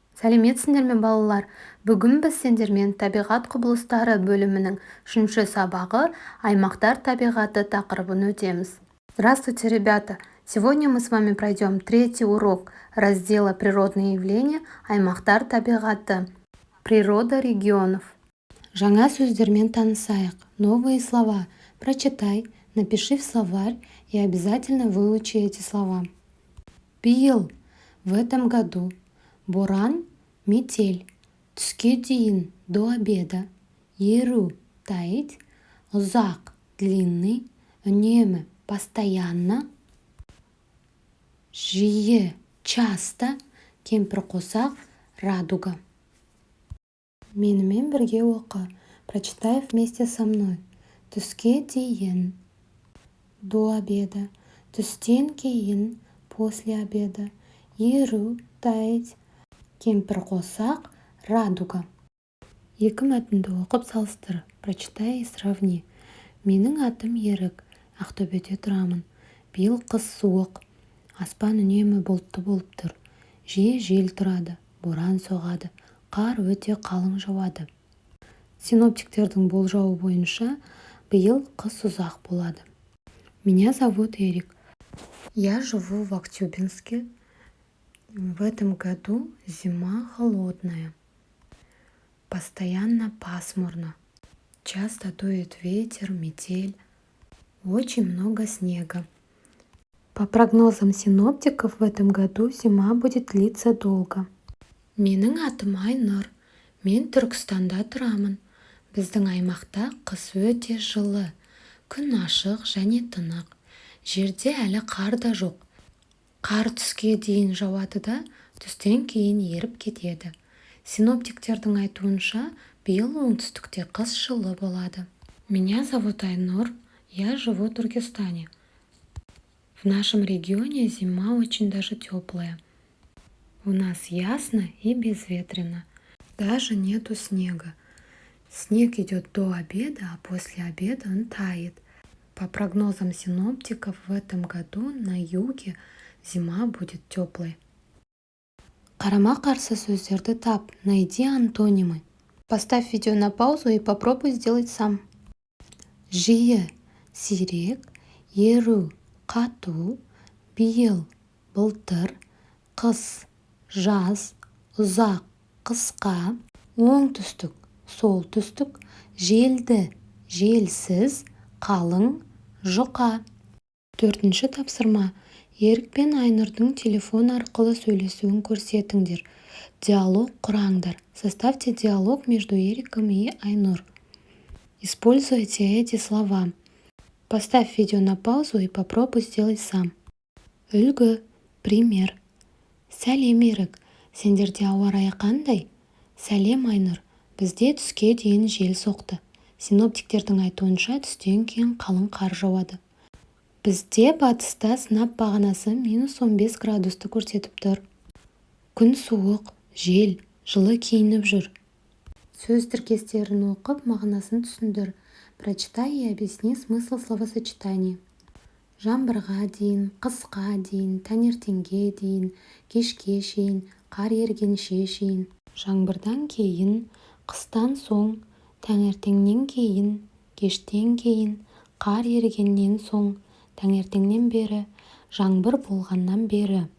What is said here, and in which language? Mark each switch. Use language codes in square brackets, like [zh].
[kk] Сәлеметсіңдер ме, балалар? Бүгін біз сендермен табиғат құбылыстары бөлімінің 3 сабағы аймақтар табиғаты тақырыбын өтеміз. [ru] Здравствуйте, ребята! Сегодня мы с вами пройдем 3-й урок раздела «Природные явления. [kk] Аймақтар табиғаты. [ru] Природа регионов». [kk] Жаңа сөздермен танысайық. [ru] Новые слова. Прочитай, напиши в словарь и обязательно выучи эти слова. Биыл, в этом году. Боран, метель. [kk] Түске дейін, [ru] до обеда. [kk] Еру, таять. Ұзақ, длинный. Үнемі, постоянно. Жиі, часто. Кемпірқосақ, радуга. Менімен бірге оқы. [ru] Прочитай вместе со мной. [kk] Түске дейін, [ru] до обеда. [kk] Түстен кейін, [ru] после обеда. [kk] Еру, таять. Кемпірқосақ, радуга. Екі мәтінді оқып салыстыр. [ru] Прочитай и сравни. [kk] Менің атым Ерік. Ақтөбеде тұрамын. Биыл қыс суық. Аспан үнемі бұлтты болып тұр. Жиі жел тұрады. Боран соғады. Қар өте қалың жауады. Синоптиктердің болжауы бойынша биыл қыс ұзақ болады. [ru] Меня зовут Эрик. Я живу в Актюбинске. В этом году зима холодная. Постоянно пасмурно. Часто дует ветер, метель. Очень много снега. По прогнозам синоптиков, в этом году зима будет длиться долго. [kk] Менің атым Айнұр. Мен Түркістанда тұрамын. Біздің аймақта қыс өте жылы. Күн ашық және тынық. Жерде әлі қар да жоқ. Қар түске дейін жауады да, түстен кейін еріп кетеді. Синоптиктердің айтуынша, биыл оңтүстікте қыс жылы болады. [ru] Меня зовут Айнур, я живу в Туркестане. В нашем регионе зима очень даже теплая. У нас ясно и безветренно. Даже нету снега. Снег идет до обеда, а после обеда он тает. По прогнозам синоптиков, в этом году на юге зима будет теплой. [kk] Қарама-қарсы сөздерді тап, [ru] найди антонимы. Поставь видео на паузу и попробуй сделать сам. [kk] Жиі, сирек, еру, қату, биыл, былтыр, қыс, жаз, ұзақ, қысқа, оңтүстік, солтүстік, желді, желсіз, қалың, жұқа. 4-ші тапсырма. Ерік пен Айнұрдың телефон арқылы сөйлесуін көрсетіңдер. Диалог құраңдар. [ru] Составьте диалог между Ериком и Айнур. Используйте эти слова. Поставь видео на паузу и попробуй сделать сам. [kk] Үлгі, пример. Сәлем, Ерік. Сендерде ауа райы қандай? Сәлем, Айнұр. Бізде түске дейін жел соқты. Синоптиктердің айтуынша түстен кейін қалың қар жауады. Бізде батыста сынап бағанасы -15 градусты көрсетіп тұр. Күн суық, жел, жылы киініп жүр. Сөз тіркестерін оқып, мағынасын түсіндір. [ru] Прочитай и объясни смысл словосочетаний. [kk] Жаңбырға дейін, қысқа дейін, таңертеңге дейін, кешке шейін, қар ергенше шейін. Жаңбырдан кейін, қыстан соң, таңертеңнен кейін, кештен кейін, қар ергеннен соң, таңертеңнен бері, жаңбыр болғаннан бері.